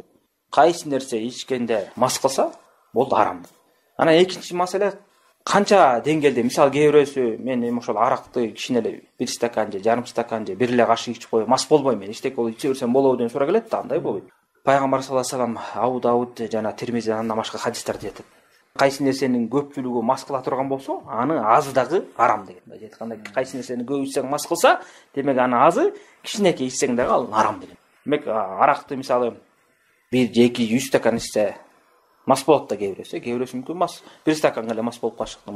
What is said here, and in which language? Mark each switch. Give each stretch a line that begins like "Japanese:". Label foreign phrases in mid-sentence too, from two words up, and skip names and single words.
Kyrgyz: Кайсы нерсе ичкенде мас кылса, болду арам. Анан экинчи маселе, канча деңгээлде, мисалы, кээ бирөөсү мен эми ошол аракты кичине эле 1 стакан же жарым стакан же 1 эле кашык ичип коюп, мас болбойм мен, эчтеке болуп иче берсем болобу деген суроо келет да, андай болбойт. Пайгамбар
Arabic: صلى الله عليه وسلم
Kyrgyz: Абу Дауд жана Тирмизи андан башка хадистерде айтат. Кайсы нерсенин көпчүлүгү мас кыла турган болсо, аны азы дагы арам деген. Мындай айтканда, кайсы нерсени көп ичсең мас кылса, демек аны азы кичинекей ичсең дагы ал арам деген. Демек аракты мисалы 1 же 2 100 стакан ичсе мас болот да кээ бирөөсү мүмкүн мас 1 стаканга эле мас болуп калыштымал.